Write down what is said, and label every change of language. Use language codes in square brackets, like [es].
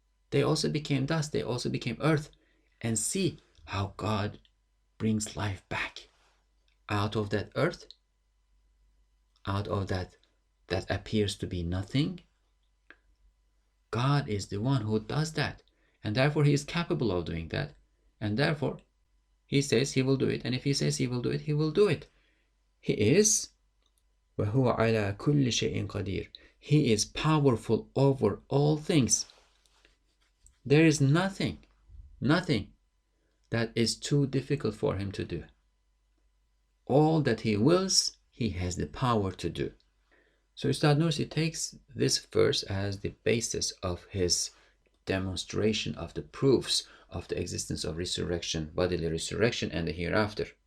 [en] They also became dust, they also became earth. And see how God brings life back out of that earth, out of that appears to be nothing. God is the one who does that, and therefore He is capable of doing that, and therefore He says He will do it, and if He says He will do it, He will do it. He is [ar] وَهُوَ عَلَى كُلِّ شَيْءٍ قَدِيرٌ. [en] He is powerful over all things. There is nothing that is too difficult for Him to do. All that He wills, He has the power to do. So Ustad Nursi takes this verse as the basis of his demonstration of the proofs of the existence of resurrection, bodily resurrection, and the hereafter.